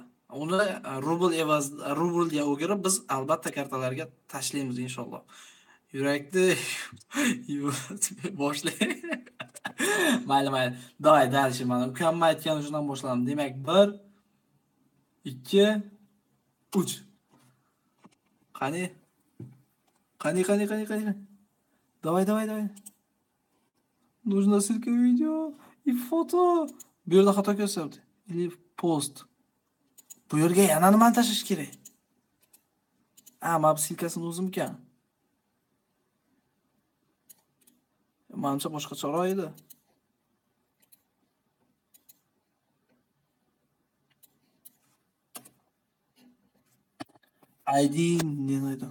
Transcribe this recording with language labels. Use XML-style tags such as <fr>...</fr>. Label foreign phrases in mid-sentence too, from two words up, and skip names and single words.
<uz>Uni rublga o'girib biz albatta kartalarga tashlaymiz inshaalloh. Yurakni boshlang. Mayli.</uz> <ru>Давай, дальше</ru> <uz>mana. Ukamma aytgan shundan boshladim. Demak, 1 2 3. Qani.</uz> <ru>Давай. Нужно ссылка видео и фото.</ru> <uz>Bu yerda xato ko'rsatdi. Или post. Bu yerga yana nimani tashlash kerak? Mana bu silkasini o'zimkan. Menimcha boshqacharoq edi. ID ne edi?</uz>